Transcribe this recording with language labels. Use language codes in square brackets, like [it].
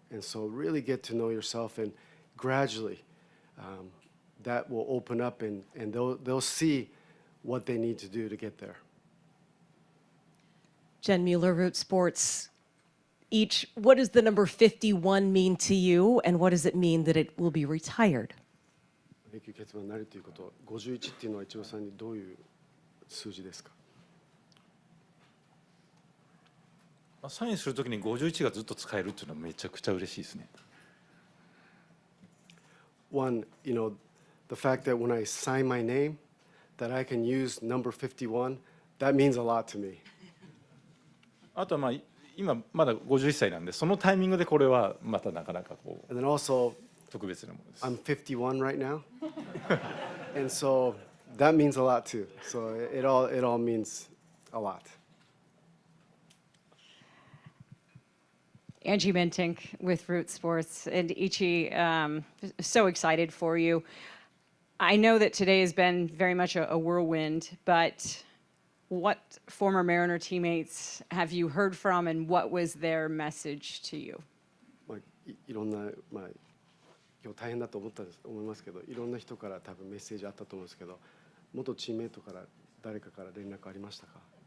[en] And so really get to know yourself, and gradually that will open up, and they'll see what they need to do to get there. Jen Mueller, Root Sports. What does the number 51 mean to you, and what does it mean that it will be retired? [ja] 永久欠番になるということ、51っていうのは一郎さんにどういう数字ですか？サインするときに51がずっと使えるっていうのはめちゃくちゃ嬉しいですね。 [en] One, the fact that when I sign my name, that I can use number 51, that means a lot to me. [ja] あとは今まだ51歳なんで、そのタイミングでこれはまたなかなかこう [en] And then also, [ja] 特別なものです。 [en] I'm 51 right now, and so that means a lot too. So it all means a lot. Angie Mentink with Root Sports. And Ichi, so excited for you. I know that today has been very much a whirlwind, but what former Mariner teammates have you heard from, and what was their message to you? [ja] いろんな、今日大変だと思いますけど、いろんな人から多分メッセージあったと思うんですけど、元チームメイトから誰かから連絡ありましたか？